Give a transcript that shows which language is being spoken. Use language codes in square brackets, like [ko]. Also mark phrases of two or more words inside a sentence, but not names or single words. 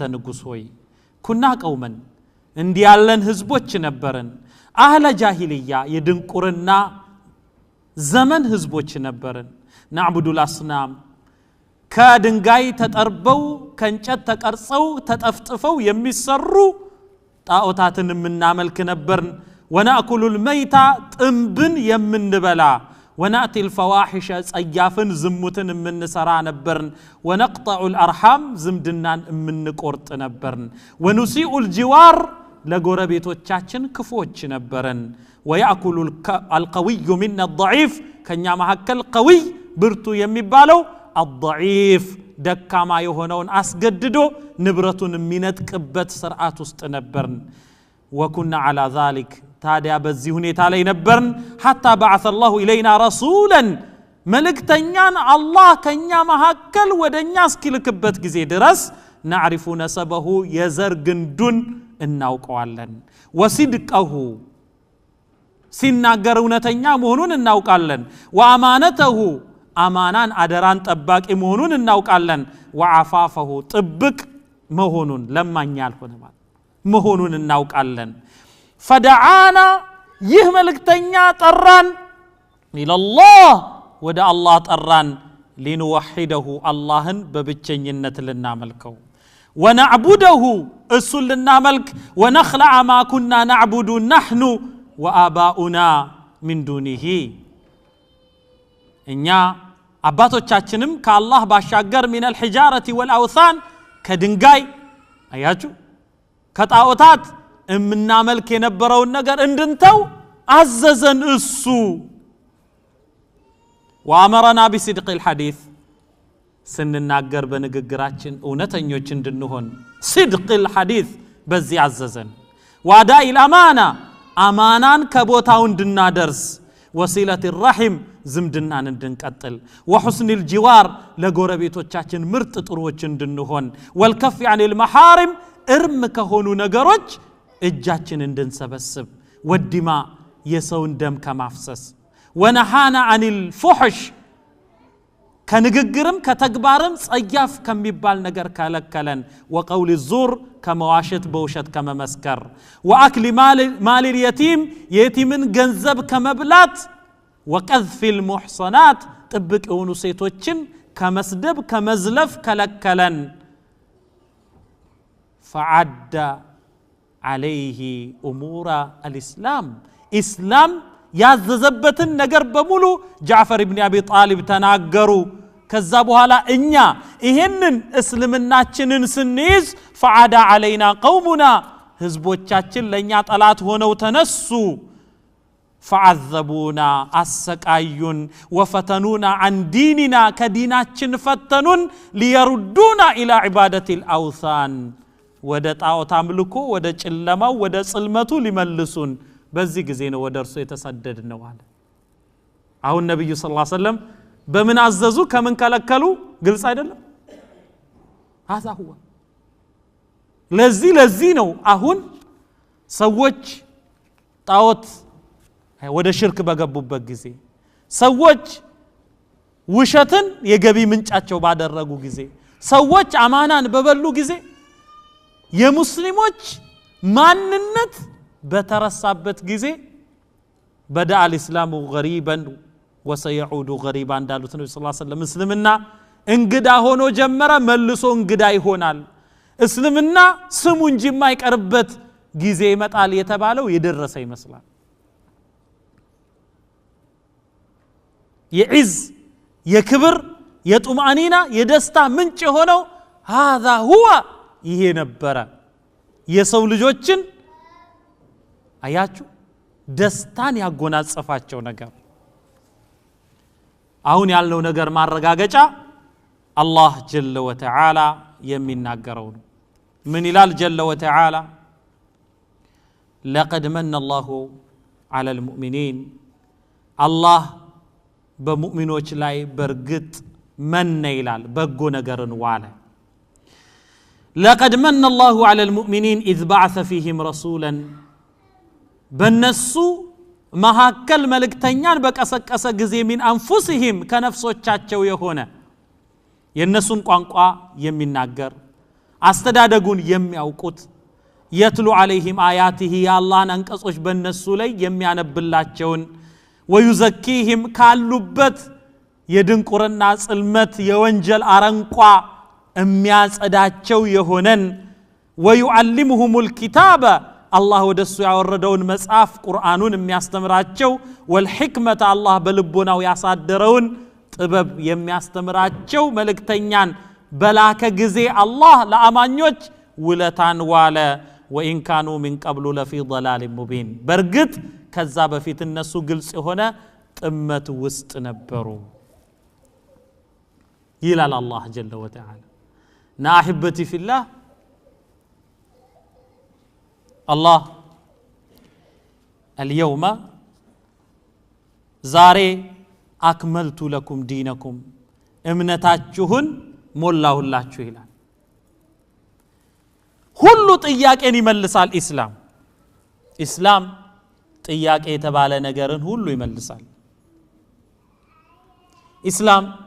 [am] ንጉስ ሆይ ኩና ቀውመን እንዲያለን ህዝቦች ነበርን [ar] أهل الجاهلية [am] የድንቁርና ዘመን ህዝቦች ነበርን [ar] نعبد الأصنام [am] ከድንጋይ ተጠርበው ከእንጨት ተቀርጸው ተጠፍጥፈው የሚሰሩ ጣዖታትን የምናመልክ ነበርን [ar] ونأكل الميت [am] ጥንብን የምንበላ [ar] ونأتي الفواحش [am] ጸያፍን ዝሙትን የምንሰራ ነበርን [ar] ونقطع الأرحام [am] ዝምድናን የምንቆርጥ ነበርን [ar] ونسيء الجوار [am] ለጎረቤቶቻችን ክፎች ነበርን [ar] ويأكل القوي منا الضعيف [am] ከኛ መሐከል قوي ብርቱ የሚባለው الضعيف ደካማ የሆነውን አስገድዶ ንብረቱን የሚነጥቅበት ሥርዓት ውስጥ ነበርን [ar] وكنا على ذلك [am] ታዲያ በዚህ ሁኔታ ላይ ነበርን [ar] حتى بعث الله إلينا رسولا [am] መልእክተኛን አላህ ከኛ መሐከል ወደኛ እስኪልክበት ጊዜ ድረስ [ar] نعرف نسبه [am] የዘር ግንዱን እናውቀዋለን وصدقه ሲናገር እውነተኛ መሆኑን እናውቃለን وأمانته አማናን አደራን ጠባቂ መሆኑን እናውቃለን وعفافه ጥብቅ መሆኑን ለማኛ ያልሆነ ማለት መሆኑን እናውቃለን فدعانا ይህ መልእክተኛ ጠራን [ar] الى الله [am] ወደ አላህ ጠራን لنوحده አላህን በብቸኝነት ልናመልከው ونعبده እሱን ልናመልክ [ar] ونخلع ما كنا نعبد نحن وآباؤنا من دونه [am] እኛ አባቶቻችንም ከአላህ ባሻገር [ar] من الحجارة والأوثان [am] ከድንጋይ አያችሁ ከጣዖታት እምናመልክ የነበረውን ነገር እንድንተው አዘዘን እሱ [ar] وأمرنا بصدق الحديث [am] ስንናገር በንግግራችን እውነተኞች እንድንሆን [ar] صدق الحديث [am] በዚህ አዘዘን [ar] وأداء الأمانة [am] አማናን ከቦታው እንድናደርስ [ar] وصلة الرحم [am] ዝምድናን እንድንቀጥል [ar] وحسن الجوار [am] ለጎረቤቶቻችን ምርጥ ጥሩዎች እንድንሆን [ar] والكف عن [am] المحارم እርም ከሆኑ ነገሮች እጃችን እንድንሰበስብ ወዲማ የሰውን ደም ከማፍሰስ [ar] ونهانا عن الفحش [am] ከንግግርም ከተግባርም ጸያፍ ከሚባል ነገር ከለከለን [ar] وقول الزور [am] ከመዋሸት በውሸት ከመመስከር [ar] وأكل مال اليتيم [am] የቲምን ገንዘብ ከመብላት [ar] وقذف المحصنات [am] ጥብቅ የሆኑ ሴቶችን ከመስደብ ከመዝለፍ ከለከለን [ar] فعد عليه أمور الإسلام إسلام [am] ያዘዘበትን ነገር በሙሉ ጃዕፈር ኢብኑ አቢ ጣሊብ ተናገሩ ከዛ በኋላ እኛ ይሄንን እስልምናችንን ስንይዝ [ar] فعد علينا قومنا [am] ህዝቦቻችን ለኛ ጠላት ሆነው ተነሱ فعذبونا አሰቃዩን [ar] وفتنونا عن ديننا [am] ከዲናችን ፈተኑን [ar] ليردونا إلى عبادة الأوثان [am] ወደ ጣዖት አምልኮ ወደ ጨለማው ወደ ጽልመቱ ሊመልሱን በዚህ ጊዜ ነው ወደ እርሱ የተሰደድነው አለ አሁን ነብዩ [ar] صلى الله عليه وسلم [am] በምን አዘዙ ከምን ከለከሉ ግልጽ አይደለም [ar] هذا هو [am] ለዚህ ነው አሁን ሰዎች ጣዖት ወደ ሽርክ በገቡበት ጊዜ ሰዎች ውሸትን የገቢ ምንጫቸው ባደረጉ ጊዜ ሰዎች አማናን በበሉ ጊዜ የሙስሊሞች ማንነት በተረሳበት ጊዜ [ar] بدأ الإسلام غريبا وسيعود غريبا [am] እንዳሉት ነብዩ [ar] صلى الله عليه وسلم [am] እስልምና እንግዳ ሆኖ ጀመረ መልሶ እንግዳ ይሆናል እስልምና ስሙ እንጂ የማይቀርበት ጊዜ ይመጣል የተባለው የደረሰ ይመስላል የዒዝ የክብር የጡማኒና የደስታ ምንጭ ሆነው [ar] هذا هو [am] ይሄ ነበረ የሰው ልጆችን አያችሁ ደስታን ያጎናጸፋቸው ነገር አሁን ያለው ነገር ማረጋገጫ አላህ [ar] جل وتعالى [am] የሚናገረው ነው ምን ይላል [ar] جل وتعالى لقد من الله على المؤمنين الله [am] በሙእሚኖች ላይ በርግጥ መነ ይላል በጎ ነገርን ዋለ [ar] لقد من الله على المؤمنين إذ بعث فيهم رسولا [am] በነሱ መሐከል መልእክተኛን በቀሰቀሰ ጊዜ [ar] من أنفسهم [am] ከነፍሶቻቸው የሆነ የነሱን ቋንቋ የሚናገር አስተዳደጉን የሚያውቁት [ar] يتلو عليهم آياته [am] የአላህን አንቀጾች በነሱ ላይ የሚያነብላቸውን ويزكيهم ካሉበት የድንቁርና ጽልመት የወንጀል አረንቋ የሚያጸዳቸው የሆነን [ar] ويعلمهم الكتاب الله [am] ወደሱ ያወረደውን መጽሐፍ ቁርአኑን የሚያስተምራቸው [ar] والحكمه الله [am] በልቦናው ያሳደረውን ጥበብ የሚያስተምራቸው መልእክተኛን በላከ ጊዜ አላህ ለአማኞች ውለታን ዋለ [ar] وإن كانوا من قبل لفي ضلال مبين [am] በርግጥ ከዛ በፊት እነሱ ግልጽ የሆነ ጥመት ውስጥ ነበሩ ይላል አላህ جل وتعالى نا احبتي في الله [ar] الله اليوم زاري أكملت لكم دينكم [am] እምነታችሁን ሞላሁላችሁ ይላል ሁሉ ጥያቄን ይመልሳል ኢስላም ጥያቄ የተባለ ነገርን ሁሉ ይመልሳል ኢስላም